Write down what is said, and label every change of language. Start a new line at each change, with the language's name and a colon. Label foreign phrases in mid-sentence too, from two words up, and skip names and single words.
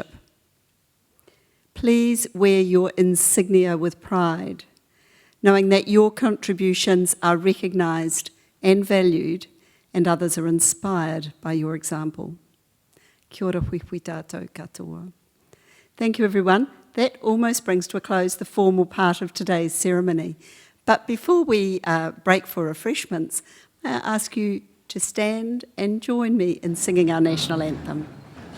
English: Please wear your insignia with pride, knowing that your contributions are recognised and valued, and others are inspired by your example.
Māori: Kia ora hui tātou katoa.
English: Thank you, everyone. That almost brings to a close the formal part of today's ceremony. But before we break for refreshments, I ask you to stand and join me in singing our national anthem.